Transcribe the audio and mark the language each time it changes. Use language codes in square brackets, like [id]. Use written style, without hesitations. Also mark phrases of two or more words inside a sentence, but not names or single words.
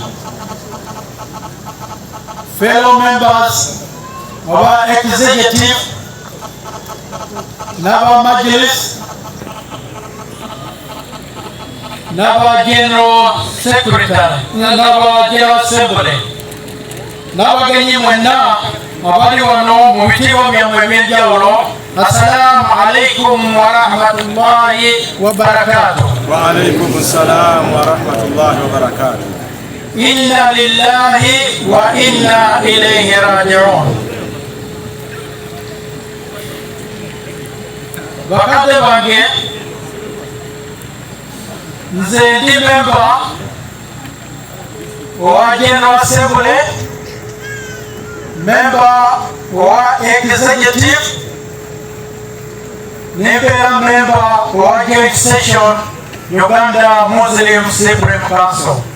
[en] fellow members [lg] aba executive n'aba majlis n'aba [en] general secretary [lg] n'aba [en] general assembly [lg] n'abagenyi mwenna abali wano mu bitibwa byammwe eby'enjawulo. [ar] السلام عليكم ورحمة الله وبركاته. وعليكم السلام ورحمة الله وبركاته. إنا لله وإنا إليه راجعون. [lg] Bakadde bange nze ndi memba owa General Assembly, member owa executive, nembeera member owa [en] joint session [lg] Uganda Muslim Supreme Council.